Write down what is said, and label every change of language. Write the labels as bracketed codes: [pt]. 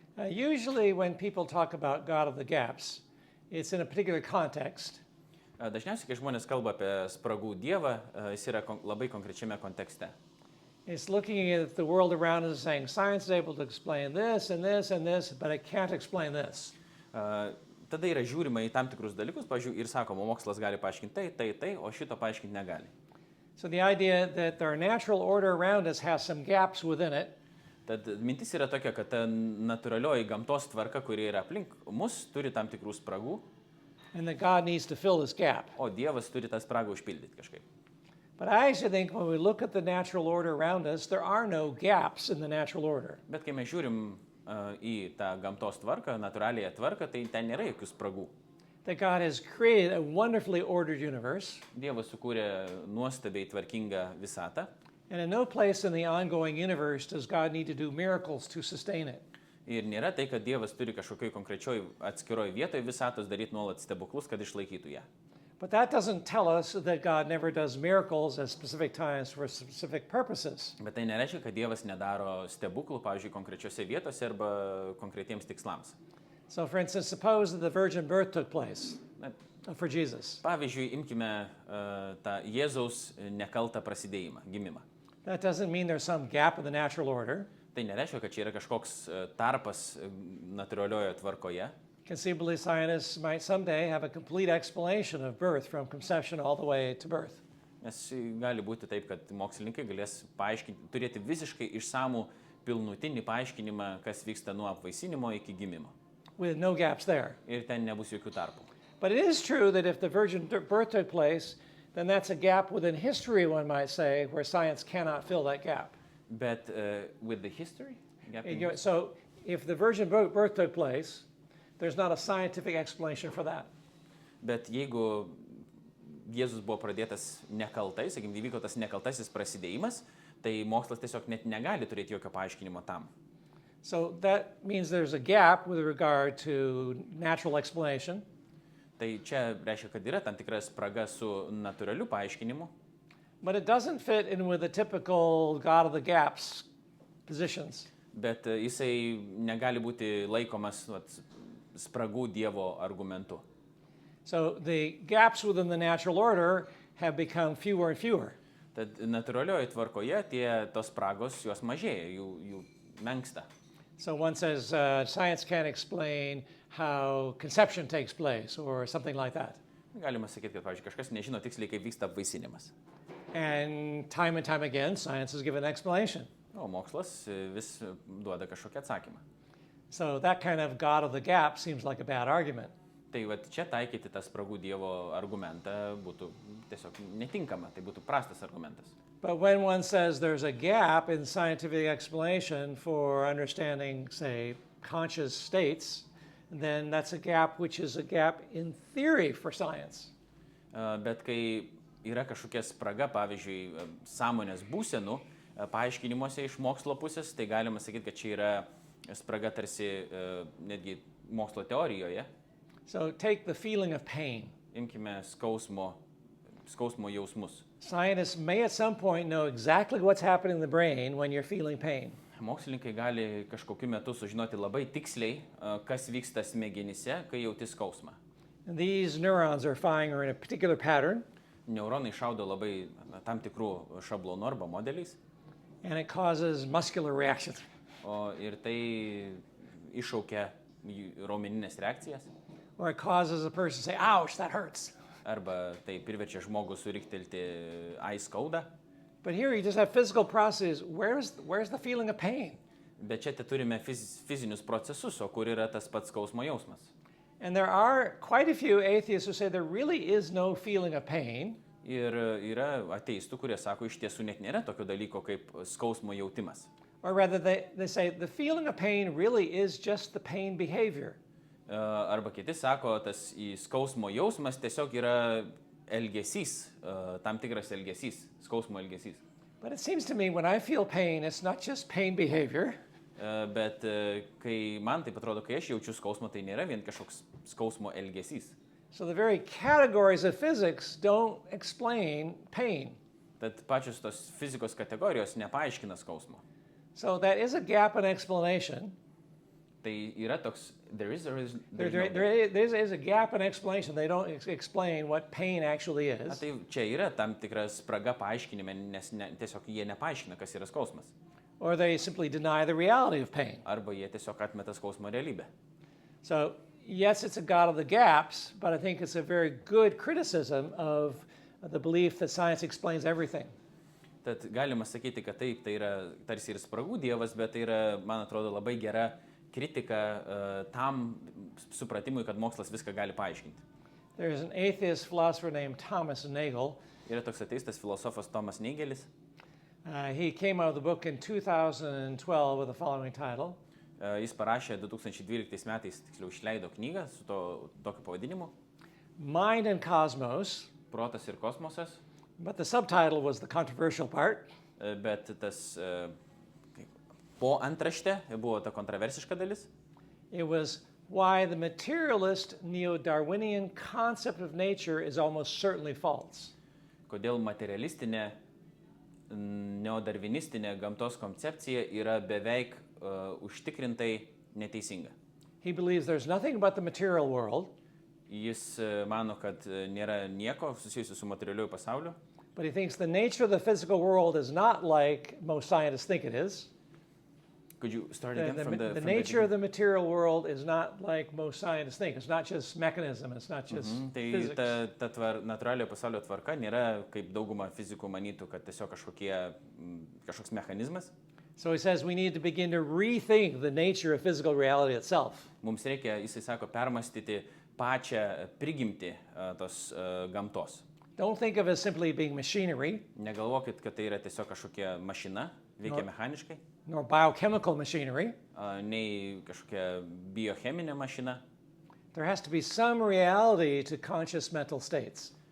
[en] Usually when people talk about God of the gaps, it's in a particular context. [lt] Dažniausiai, kai žmonės kalba apie spragų Dievą, jis yra labai konkrečiame kontekste. [en] It's looking at the world around us and saying, science is able to explain this and this and this, but it can't explain this. [lt] Tada yra žiūrima į tam tikrus dalykus, pavyzdžiui, ir sakoma, mokslas gali paaiškinti tai, o šito paaiškinti negali. [en] So the idea that our natural order around us has some gaps within it. [lt] Tad mintis yra tokia, kad ta natūralioji gamtos tvarka, kuri yra aplink mus, turi tam tikrų spragų. [en] And that God needs to fill this gap. [lt] O Dievas turi tą spragą užpildyti kažkaip. [en] But I actually think when we look at the natural order around us, there are no gaps in the natural order. [lt] Bet kai mes žiūrim į tą gamtos tvarką, natūraliąją tvarką, tai ten nėra jokių spragų. [en] That God has created a wonderfully ordered universe, [lt] Dievas sukūrė nuostabiai tvarkingą visatą [en] and in no place in the ongoing universe does God need to do miracles to sustain it. [lt] ir nėra tai, kad Dievas turi kažkokioj konkrečioj atskiroj vietoje visatos daryti nuolat stebuklus, kad išlaikytų ją. [en] But that doesn't tell us that God never does miracles at specific times for specific purposes. [lt] Bet tai nereiškia, kad Dievas nedaro stebuklų, pavyzdžiui, konkrečiose vietose arba konkretiems tikslams. [en] So, for instance, suppose that the virgin birth took place [lt] Na, [en] for Jesus. [lt] pavyzdžiui, imkime tą Jėzaus nekaltą prasidėjimą, gimimą. [en] That doesn't mean there's some gap in the natural order. [lt] Tai nereiškia, kad čia yra kažkoks tarpas natūralioje tvarkoje. [en] Conceivably, scientists might someday have a complete explanation of birth from conception all the way to birth. [lt] Nes gali būti taip, kad mokslininkai galės turėti visiškai išsamų pilnutinį paaiškinimą, kas vyksta nuo apvaisinimo iki gimimo. [en] With no gaps there. [lt] Ir ten nebus jokių tarpų. [en] But it is true that if the virgin birth took place, then that's a gap within history, one might say, where science cannot fill that gap. [lt] Bet [en] with the history? So if the virgin birth took place, there's not a scientific explanation for that. [lt] Bet jeigu Jėzus buvo pradėtas nekaltai, sakykime, įvyko tas nekaltasis prasidėjimas, tai mokslas tiesiog net negali turėti jokio paaiškinimo tam. [en] So that means there's a gap with regard to natural explanation. [lt] Tai čia reiškia, kad yra tam tikra spraga su natūraliu paaiškinimu, [en] But it doesn't fit in with the typical God of the gaps positions. [lt] bet jisai negali būti laikomas spragų Dievo argumentu. [en] So the gaps within the natural order have become fewer and fewer. [lt] Tad natūralioje tvarkoje tos spragos jos mažėja, jų menksta. [en] So one says science can't explain how conception takes place or something like that. [lt] Galima sakyti, kad, pavyzdžiui, kažkas nežino tiksliai, kaip vyksta apvaisinimas. [en] And time again, science has given an explanation. [lt] O mokslas vis duoda kažkokią atsakymą. [en] So that kind of God of the gap seems like a bad argument. [lt] Tai čia taikyti tą spragų Dievo argumentą būtų tiesiog netinkama, tai būtų prastas argumentas. [en] But when one says there's a gap in scientific explanation for understanding, say, conscious states, then that's a gap which is a gap in theory for science. [lt] Bet kai yra kažkokia spraga, pavyzdžiui, sąmonės būsenų paaiškinimuose iš mokslo pusės, tai galima sakyti, kad čia yra spraga tarsi netgi mokslo teorijoje. [en] So take the feeling of pain. [lt] Imkime skausmo jausmus. [en] Scientists may at some point know exactly what's happening in the brain when you're feeling pain. [lt] Mokslininkai gali kažkokiu metu sužinoti labai tiksliai, kas vyksta smegenyse, kai jauti skausmą. [en] And these neurons are firing in a particular pattern, [lt] Neuronai šaudo labai tam tikrų šablonų arba modeliais, [en] and it causes muscular reactions. [lt] o ir tai iššaukia raumeninės reakcijas, [en] Or it causes a person to say, ouch, that hurts. [lt] arba tai priverčia žmogų suriktelti ai skauda. [en] But here you just have physical processes. Where's the feeling of pain? [lt] Bet čia turime fizinius procesus, o kur yra tas pats skausmo jausmas. [en] And there are quite a few atheists who say there really is no feeling of pain. [lt] Ir yra ateistų, kurie sako, iš tiesų net nėra tokio dalyko kaip skausmo jautimas. [en] Or rather, they say the feeling of pain really is just the pain behavior. [lt] Arba kiti sako, tas skausmo jausmas tiesiog yra elgesys, tam tikras elgesys, skausmo elgesys. [en] But it seems to me when I feel pain, it's not just pain behavior. [lt] Bet kai man taip atrodo, kai aš jaučiu skausmą, tai nėra vien kažkoks skausmo elgesys. [en] So the very categories of physics don't explain pain. [lt] Tad pačios tos fizikos kategorijos nepaaiškina skausmo. [en] So that is a gap in explanation. [lt] Tai yra toks, [en] there is There is a gap in explanation. They don't explain what pain actually [lt] Na, [en] is. [lt] tai čia yra tam tikra spraga paaiškinime, nes tiesiog jie nepaaiškina, kas yra skausmas. [en] Or they simply deny the reality of pain. [lt] Arba jie tiesiog atmeta skausmo realybę. [en] So, yes, it's a God of the gaps, but I think it's a very good criticism of the belief that science explains everything. [lt] Tad galima sakyti, kad taip, tai yra tarsi ir spragų dievas, bet tai yra, man atrodo, labai gera kritika tam supratimui, kad mokslas viską gali paaiškinti. [en] There's an atheist philosopher named Thomas Nagel. [lt] Yra toks ateistas filosofas Tomas Neigelis. [en] He came out of the book in 2012 with the following title. [lt] Jis parašė 2012 metais, tiksliau išleido knygą su tokiu pavadinimu [en] Mind and Cosmos, [lt] Protas ir kosmosas, [en] but the subtitle was the controversial part. [lt] bet tas po antrašte buvo ta kontroversiška dalis. [en] It was why the materialist neo-Darwinian concept of nature is almost certainly false. [lt] Kodėl materialistinė, neodarvinistinė gamtos koncepcija yra beveik užtikrintai neteisinga. [en] He believes there's nothing about the material world, [lt] Jis mano, kad nėra nieko susijusiu su materialiuoju pasauliu, [en] but he thinks the nature of the physical world is not like most scientists think it is. Could you start The, again the, from the the nature of the material world is not like most scientists think. It's not just mechanism, it's not just [lt] Tai [en] physics. [lt] ta natūraliojo pasaulio tvarka nėra, kaip dauguma fizikų manytų, kad tiesiog kažkoks mechanizmas. [en] So he says we need to begin to rethink the nature of physical reality itself. [lt] Mums reikia, jisai sako, permastyti pačią prigimtį tos gamtos. [en] Don't think of it as simply being machinery, [lt] Negalvokit, kad tai yra tiesiog kažkokia mašina, veikia mechaniškai, [en] nor biochemical machinery. [lt] nei kažkokia biocheminė mašina. [en] There has to be some reality to conscious mental states.